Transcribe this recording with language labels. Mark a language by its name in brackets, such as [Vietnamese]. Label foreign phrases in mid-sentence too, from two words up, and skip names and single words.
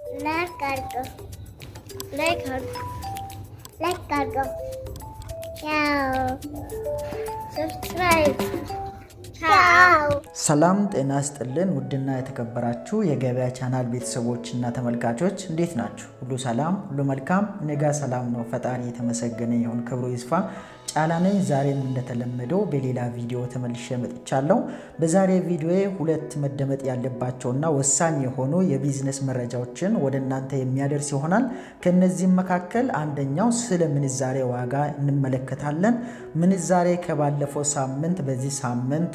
[English] Cargo. Like cargo. Ciao. Subscribe. [Italian] Ciao. [Amharic] ሰላም ጤና ይስጥልን ውድና የተከበራችሁ የገበያ ቻናል ቤተሰቦችና ተመልካቾች እንዴት ናችሁ? ሁሉ ሰላም፣ ሁሉ መልካም። እኔ ጋር ሰላም ነው። ፈጣሪ የተመሰገነ ይሁን፣ ክብሩ ይስፋ። ጫላ ነኝ። ዛሬም እንደተለመደው በሌላ ቪዲዮ ተመልሼ መጥቻለሁ። በዛሬ ቪዲዮዬ ሁለት መደመጥ ያለባቸውና ወሳኝ የሆኑ የቢዝነስ መረጃዎችን ወደ እናንተ የሚያደርስ ይሆናል። ከነዚህም መካከል አንደኛው ስለ ምንዛሬ ዋጋ እንመለከታለን። ምንዛሬ ከባለፈው ሳምንት በዚህ ሳምንት